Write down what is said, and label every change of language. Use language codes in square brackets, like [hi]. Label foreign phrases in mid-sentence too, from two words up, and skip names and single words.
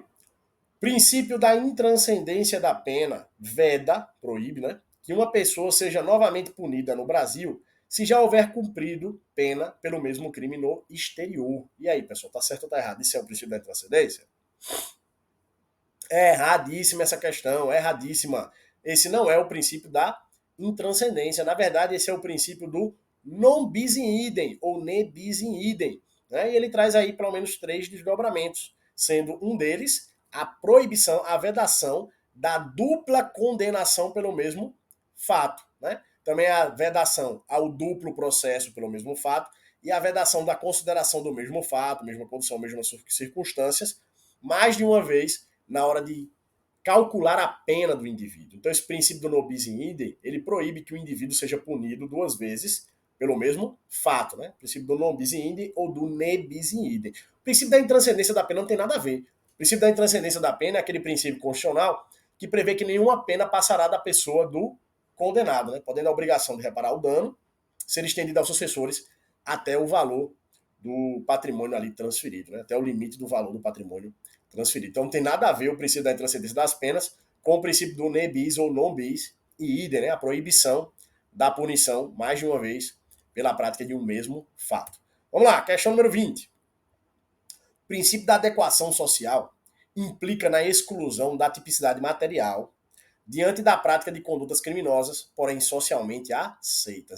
[pt] Princípio da intranscendência da pena veda, proíbe, né, que uma pessoa seja novamente punida no Brasil se já houver cumprido pena pelo mesmo crime no exterior. E aí, pessoal, tá certo ou tá errado? Isso é o princípio da intranscendência? É erradíssima essa questão, é erradíssima. Esse não é o princípio da intranscendência. Na verdade, esse é o princípio do [la] non bis in idem, [pt] ou [la] ne bis in idem. [pt] Né? E ele traz aí pelo menos 3 desdobramentos, sendo um deles a proibição, a vedação da dupla condenação pelo mesmo fato. Né? Também a vedação ao duplo processo pelo mesmo fato e a vedação da consideração do mesmo fato, mesma condição, mesmas circunstâncias, mais de uma vez na hora de calcular a pena do indivíduo. Então esse princípio do [la] non bis in idem, [pt] ele proíbe que o indivíduo seja punido 2 vezes pelo mesmo fato, né? O princípio do [la] non bis in idem [pt] ou do [la] ne bis in idem. [pt] O princípio da intranscendência da pena não tem nada a ver. O princípio da intranscendência da pena é aquele princípio constitucional que prevê que nenhuma pena passará da pessoa do condenado, né? Podendo a obrigação de reparar o dano ser estendida aos sucessores até o valor do patrimônio ali transferido, né? Até o limite do valor do patrimônio transferido. Então não tem nada a ver o princípio da intranscendência das penas com o princípio do [la] ne bis [pt] ou [la] non bis e idem, [pt] né? A proibição da punição, mais de uma vez, pela prática de um mesmo fato. Vamos lá, questão número 20. O princípio da adequação social implica na exclusão da tipicidade material diante da prática de condutas criminosas, porém socialmente aceitas.